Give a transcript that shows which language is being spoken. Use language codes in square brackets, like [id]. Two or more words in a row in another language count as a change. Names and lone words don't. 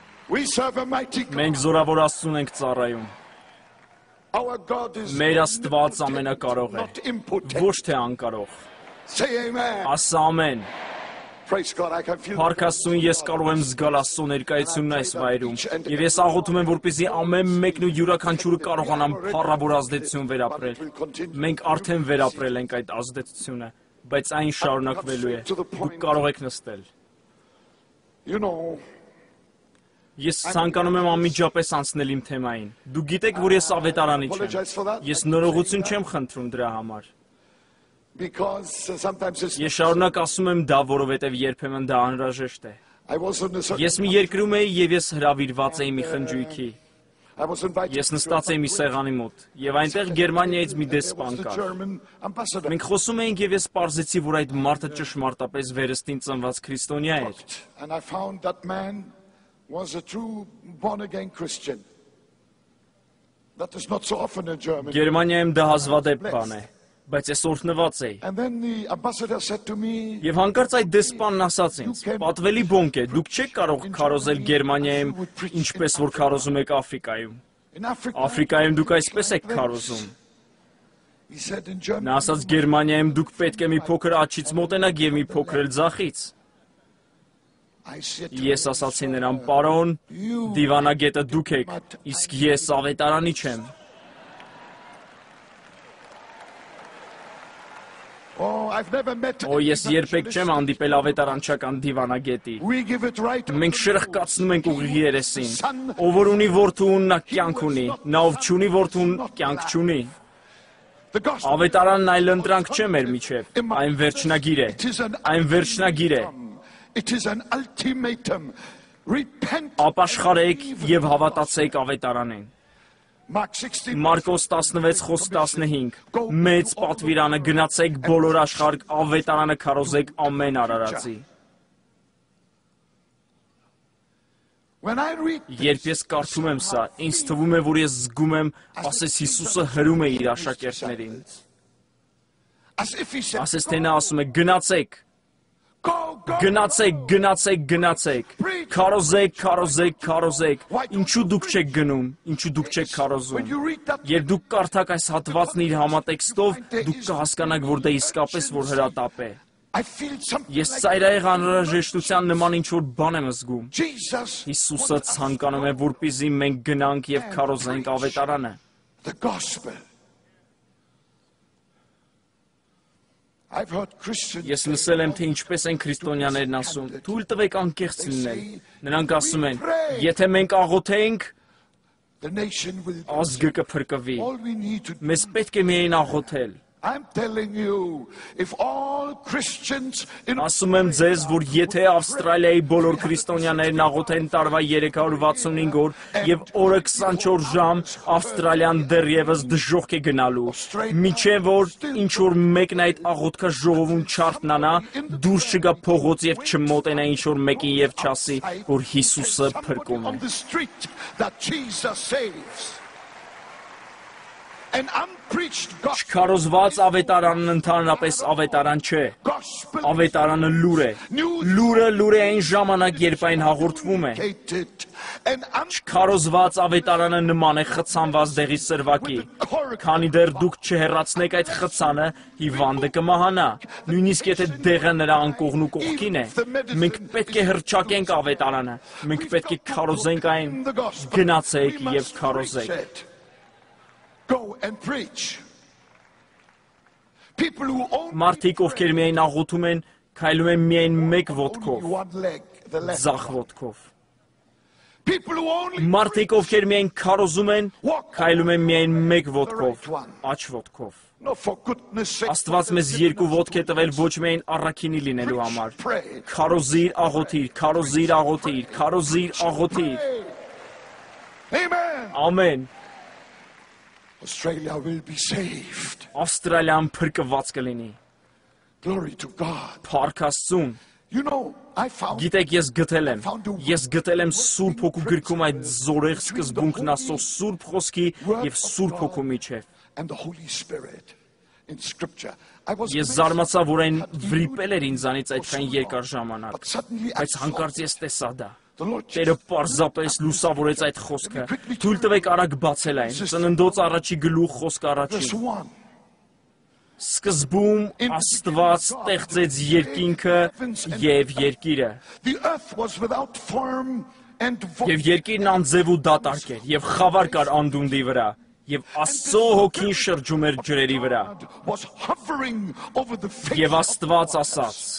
[en] We serve a mighty God. [hy] Մենք զորավոր Աստծուն ենք ծառայում։ [en] Our God is [hy] Մեր Աստված ամենակարող է, [en] not impotent. [hy] ոչ թե անկարող։ [en] Say amen. [hy] Ասա ամեն։ [en] Praise God. I can feel [hy] Փառք Աստծուն, ես կարող եմ զգալ Աստծո ներկայությունն այս վայրում, եւ ես աղոթում եմ, որպեսզի ամեն մեկն ու յուրաքանչյուրը կարողանան փառավոր ազդեցություն վերապրել։ Մենք արդեն վերապրել ենք այդ ազդեցությունը, բայց այն շարունակվելու է։ Դուք կարող եք նստել։ [en] You know, [hy] Ես ցանկանում եմ անմիջապես անցնել իմ թեմային։ Դուք գիտեք, որ ես ավետարանիչ եմ։ Ես նորողություն չեմ խնդրում դրա համար։ [en] because sometimes it's [hy] Ես շարունակ ասում եմ դա, որովհետև երբեմն դա անհրաժեշտ է։ [en] I was on a certain [hy] Ես մի երկրում էի եւ ես հրավիրված էի մի խնջույքի։ [en] I was invited [hy] Ես նստած էի մի սեղանի մոտ եւ այնտեղ Գերմանիայից մի դեսպան [en] the [hy] կար։ [en] German ambassador. [hy] Մենք խոսում էինք եւ ես պարզեցի, որ այդ մարդը ճշմարտապես վերստին ծնված քրիստոնյա էր։ [en] And I found that man was a true born-again Christian. That is not so often in Germany. [hy] Գերմանիայում դա հազվադեպ բան է, բայց ես օրհնված էի։ [en] And then the ambassador said to me, [hy] Եվ հանկարծ այդ դեսպանն ասաց ինձ. «Պատվելի բոնկ է, դուք չեք կարող քարոզել Գերմանիայում, ինչպես որ քարոզում եք Աֆրիկայում։ [en] in Africa, [hy] Աֆրիկայում դուք այսպես եք քարոզում»։ [en] he said in Germany, [hy] Նա ասաց Գերմանիայում դուք պետք է մի փոքր աչից մոտենաք եւ մի փոքր էլ ձախից։ [en] I said to [hy] Ես [en] him, [hy] ասացի նրան. «Պարոն, դիվանագետը դուք եք, իսկ ես ավետարանիչ եմ»։ [en] oh, I've never met [hy] Օ, ես երբեք չեմ հանդիպել ավետարանչական դիվանագետի։ [en] We give it right. [hy] Մենք շրխկացնում ենք ուղիղ երեսին։ Ով որ ունի որդուն, նա կյանք ունի, նա ով չունի որդուն, կյանք չունի։ [en] The gospel. [hy] Ավետարանն այլ ընտրանք չէ մեր միջև, այն վերջնագիր է, [en] It is an [hy] այն վերջնագիր է։ [en] It is an ultimatum. Repent. [hy] Ապաշխարեք եւ հավատացեք ավետարանին։ Mark 16. Մարկոս 16:15 Մեծ պատվիրանը գնացեք բոլոր աշխարհ ավետարանը քարոզեք ամեն արարածի։ [en] When I read [hy] Երբ ես կարդում եմ սա, ինձ թվում է, որ ես զգում եմ, ասես Հիսուսը հրում է իր աշակերտներին։ [en] as if he said, [hy] Ասես թե նա ասում է գնացեք, [en] go, go. [hy] գնացեք, գնացեք, գնացեք, քարոզեք, քարոզեք, քարոզեք։ Ինչու դուք չեք գնում, ինչու դուք չեք [en] When [hy] քարոզում։ [en] you read that, [hy] Երբ դուք կարդաք այս հատվածն իր համատեքստով, դուք կհասկանաք, որ դա իսկապես որ հրատապ է։ [en] I feel something [hy] Ես [en] like [hy] ծայրահեղ անհրաժեշտության նման ինչ-որ բան եմ զգում։ Jesus, Հիսուսը ցանկանում է, որպեսզի մենք գնանք եւ քարոզենք ավետարանը։ [en] the gospel. I've heard Christians [hy] Ես լսել եմ, թե ինչպես են քրիստոնյաներն ասում. «Թույլ տվեք անկեղծ լինել»։ Նրանք ասում են. «Եթե մենք աղոթենք, [en] the nation will do. [hy] ազգը կփրկվի»։ [en] All we need to do. [hy] Մեզ պետք է միայն աղոթել։ [en] I'm telling you, if all Christians in [hy] Ասում եմ ձեզ, որ եթե Ավստրալիայի բոլոր քրիստոնյաներն աղոթեն տարվա 365 օր եւ օրը 24 ժամ, Ավստրալիան դեռևս դժոխք է գնալու։ Միջև որ ինչ որ մեկն այդ աղոթքը ժողովում չարթնանա, դուրս չգա փողոց եւ չմոտենա ինչ որ մեկին եւ չասի, որ Հիսուսը փրկում է։ [en] on the street that Jesus saves. An unpreached gospel. [hy] Քարոզված ավետարանն ընդհանրապես ավետարան չէ։ [en] Gospel [hy] Ավետարանը լուր է։ Լուրը այն ժամանակ, երբ այն հաղորդվում է։ [en] educated and [hy] Քարոզված ավետարանը նման է խցանված դեղի սրվակի։ Քանի դեռ դուք չհեռացնեք այդ խցանը, հիվանդը կմահանա։ Նույնիսկ եթե դեղը նրա անկողն ու կողքին է, մենք պետք է հռչակենք ավետարանը։ Մենք պետք է քարոզենք այն։ Գնացեք եւ քարոզեք։ [en] Go and preach. People who only [hy] Մարդիկ, ովքեր միայն աղոթում են, քայլում են միայն մեկ ոտքով, [en] one leg, the left. [hy] ձախ ոտքով։ [en] People who only [hy] Մարդիկ, ովքեր միայն քարոզում են, քայլում են միայն մեկ ոտքով, աջ ոտքով։ [en] no, for goodness sake. [hy] Աստված մեզ երկու ոտք է տվել ոչ միայն առաքինի լինելու համար։ [en] Pray. [hy] Քարոզիր, աղոթիր, քարոզիր, աղոթիր, քարոզիր, աղոթիր։ [en] Amen. [hy] Ամեն։ [en] Australia will be saved. [hy] Ավստրալիան փրկված կլինի։ [en] Glory to God. [hy] Փառք Աստծուն։ [en] You know, I found [hy] Գիտեք, ես գտել եմ Սուրբ Հոգու գրքում այդ զորեղ սկզբունքն Աստծո Սուրբ Խոսքի եւ Սուրբ Հոգու միջև։ [en] and the Holy Spirit in Scripture. I was [hy] Ես [en] amazed, [hy] զարմացա, որ այն վրիպել էր ինձանից այդքան երկար ժամանակ, [en] but suddenly I [hy] բայց [en] saw [hy] հանկարծ ես տեսա դա։ Տերը պարզապես լուսավորեց այդ խոսքը։ Թույլ տվեք արագ բացել այն։ Ծննդոց առաջի գլուխ խոսք առաջին։ Սկզբում Աստված ստեղծեց երկինքը եւ երկիրը։ Եվ երկիրն անձև ու դատարկ էր, եւ խավար կար անդունդի վրա, եւ Աստծո հոգին շրջում էր ջրերի վրա։ Եվ Աստված ասաց.